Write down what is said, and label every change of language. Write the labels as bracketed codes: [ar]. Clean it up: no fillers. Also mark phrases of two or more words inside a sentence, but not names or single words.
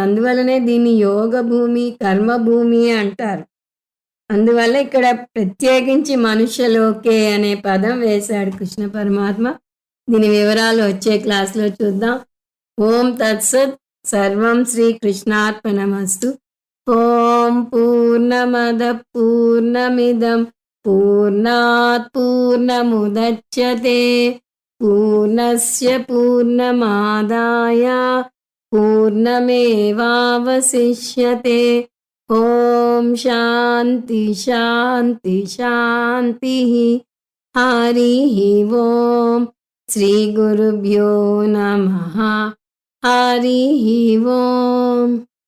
[te] అందువల్లనే దీన్ని యోగ భూమి, కర్మభూమి అంటారు. అందువల్ల ఇక్కడ ప్రత్యేకించి మనుష్యలోకే అనే పదం వేశాడు కృష్ణ పరమాత్మ. దీని వివరాలు వచ్చే క్లాస్లో చూద్దాం. [sa] ఓం తత్సత్. సర్వం శ్రీకృష్ణార్పణమస్తు. ఓం పూర్ణమద పూర్ణమిదం పూర్ణాత్ పూర్ణముదచ్యతే పూర్ణస్య పూర్ణమాదాయ పూర్ణమేవావశిష్యతే. ఓం శాంతి శాంతి శాంతి. హరి ఓం. శ్రీ గురుభ్యో నమః. హరి ఓం.